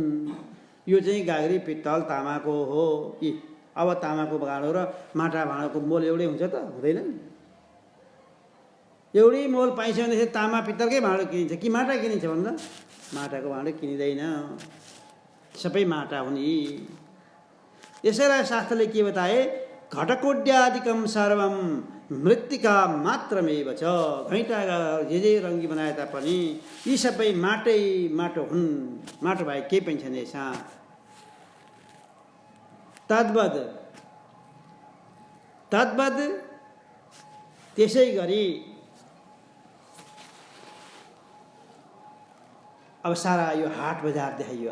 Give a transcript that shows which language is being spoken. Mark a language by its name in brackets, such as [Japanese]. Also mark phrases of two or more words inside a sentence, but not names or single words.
[Nepali] यो चाहिँ गाग्री पित्तल तामाको हो। यी अब तामाको भाँडो र माटा भाँडाको मोल एउटै हुन्छ त? हुँदैन नि। एउटै मोल पाइन्छ भनेदेखि तामा पित्तलकै भाँडो किनिन्छ कि माटा किनिन्छ भन्दा? माटाको भाँडो किनिँदैन, सबै माटा हुन् यी। यसैलाई शास्त्रले के बताए? [Sanskrit] घटकोड्यादिकम सर्वम मृत्तिका मात्रमेव छ। [Nepali] घैँटा जे रङ्गी बनाए तापनि यी सबै माटो हुन्, माटो भए केही पनि छैन यसमा। तद्वद त्यसै गरी अब सारा यो हाट बजार देखाइयो।